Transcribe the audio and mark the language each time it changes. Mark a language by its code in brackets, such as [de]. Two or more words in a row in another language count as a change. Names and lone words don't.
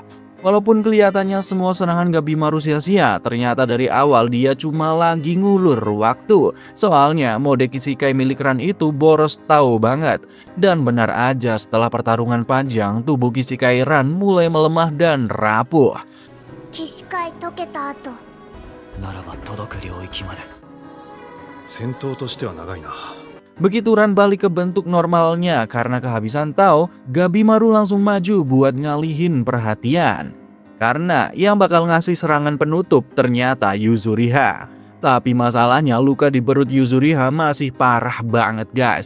[id] Walaupun kelihatannya semua serangan Gabimaru sia-sia, ternyata dari awal dia cuma lagi ngulur waktu. Soalnya mode Kishikai milik Ran itu boros tahu banget. Dan benar aja setelah pertarungan panjang, tubuh Kishikai Ran mulai melemah dan rapuh. [ja] 起死回解けた後ならば届く領域まで。戦闘としては長いな。 [id] Begitu Ran balik ke bentuk normalnya karena kehabisan Tao, Gabimaru langsung maju buat ngalihin perhatian. Karena yang bakal ngasih serangan penutup ternyata Yuzuriha. Tapi masalahnya luka di perut Yuzuriha masih parah banget guys.